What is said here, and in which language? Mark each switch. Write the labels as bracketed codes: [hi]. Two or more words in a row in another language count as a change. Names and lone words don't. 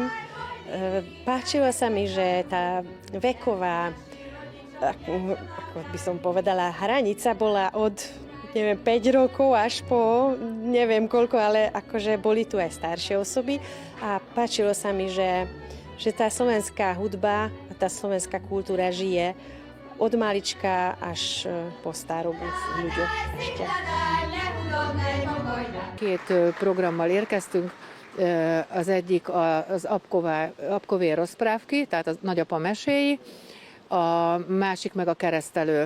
[sk] Páčilo sa mi, že tá veková, ako by som povedala, hranica bola od 5 rokov až po neviem koľko, ale akože boli tu aj staršie osoby a páčilo sa mi, že tá slovenská hudba a tá slovenská kultúra žije od malička až po starobu v ľuďoch ešte. [hu] Két programmal érkeztünk, az egyik az [sk] apkové rozprávky, [hu] tehát a nagyapa meséi, a másik meg a keresztelő.